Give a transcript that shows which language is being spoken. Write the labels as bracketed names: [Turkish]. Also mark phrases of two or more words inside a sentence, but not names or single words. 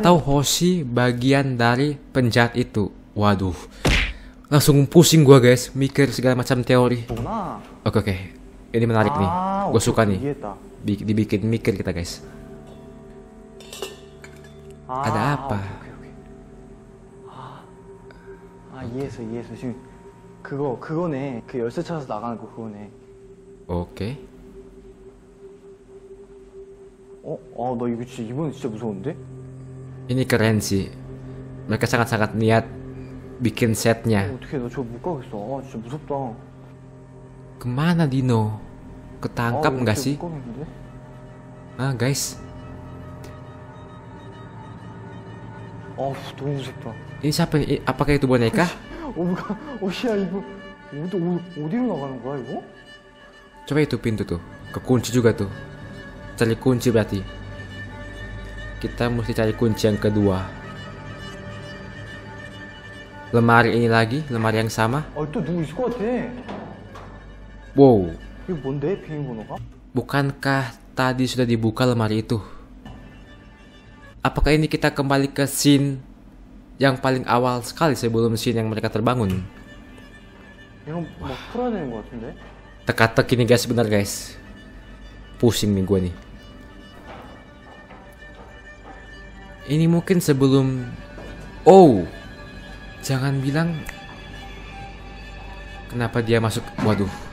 [Indonesian] Atau Hoshi bagian dari penjahat itu? Waduh. Langsung pusing gua guys, mikir segala macam teori. [Korean] 되구나. [Indonesian] Oke. Ini menarik nih. Gue suka nih. [Korean] 이해했다. [Indonesian] Dibikin mikir kita guys. Ada apa? [Korean] 오케이. 이해했어. 지금 그거네. 그 열쇠 찾아서 나가는 거 그거네. [Indonesian] Oke. [Korean] 너 이거 이번엔 진짜 무서운데? [Indonesian] Ini keren sih. Mereka sangat-sangat niat bikin setnya. [Korean] 어떻게 너 저거 못 가겠어. 진짜 무섭다. [Indonesian] Kemana Dino? Ketangkap [Korean] 이거 [Indonesian] nggak [Korean] 진짜 [Indonesian] sih? [Korean] 못 가겠는데? [Indonesian] Guys. [Korean] 너무 무섭다. [Indonesian] Ini siapa nih? Apakah itu boneka? [Korean] 야 이거 어디로 나가는 거야 이거? [Indonesian] Coba itu pintu tuh. Kekunci juga tuh. Cari kunci berarti. Kita mesti cari kunci yang kedua. Lemari ini lagi, lemari yang sama. [Korean] 또 누구 있을 것 같아. Wow. 이거 뭔데 비밀번호가? [Indonesian] Bukankah tadi sudah dibuka lemari itu? Apakah ini kita kembali ke scene yang paling awal sekali sebelum scene yang mereka terbangun. [Korean] 이건 막 풀어야 되는 것 같은데? [Indonesian] Teka-teki nih guys, bener guys. Pusing nih gue nih. Ini mungkin sebelum... Oh, jangan bilang... Kenapa dia masuk... Waduh.